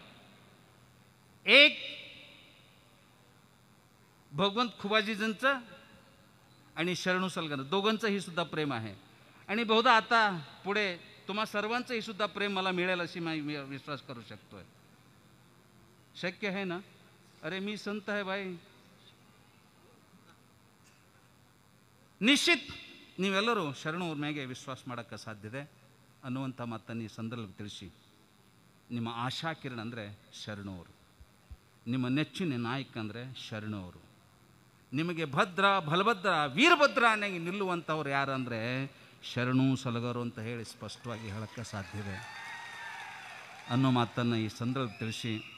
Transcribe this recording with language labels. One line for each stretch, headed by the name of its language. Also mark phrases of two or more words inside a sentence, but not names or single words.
Marathi: एक भगवंत खुबाजींचं आणि शरणू सलगर दोघांचंही सुद्धा प्रेम आहे. आणि बहुधा आता पुढे तुम्हा सर्वांचंही सुद्धा प्रेम मला मिळेल अशी मी विश्वास करू शकतोय. शक्य आहे ना? अरे मी संत आहे भाई.
Kannada: ನಿಶ್ಚಿತ್ ನೀವೆಲ್ಲರೂ ಶರಣವ್ರ ಮ್ಯಾಗೆ ವಿಶ್ವಾಸ ಮಾಡೋಕ್ಕೆ ಸಾಧ್ಯತೆ ಅನ್ನುವಂಥ ಮಾತನ್ನು ಈ ಸಂದರ್ಭ ತಿಳಿಸಿ, ನಿಮ್ಮ ಆಶಾ ಕಿರಣ ಅಂದರೆ ಶರಣವರು, ನಿಮ್ಮ ನೆಚ್ಚಿನ ನಾಯಕ ಅಂದರೆ ಶರಣವರು, ನಿಮಗೆ ಭದ್ರ ಬಲಭದ್ರ ವೀರಭದ್ರನಾಗಿ ನಿಲ್ಲುವಂಥವ್ರು ಯಾರು ಅಂದರೆ ಶರಣು ಸಲಗರು ಅಂತ ಹೇಳಿ ಸ್ಪಷ್ಟವಾಗಿ ಹೇಳಕ್ಕೆ ಸಾಧ್ಯತೆ ಅನ್ನೋ ಮಾತನ್ನು ಈ ಸಂದರ್ಭ ತಿಳಿಸಿ,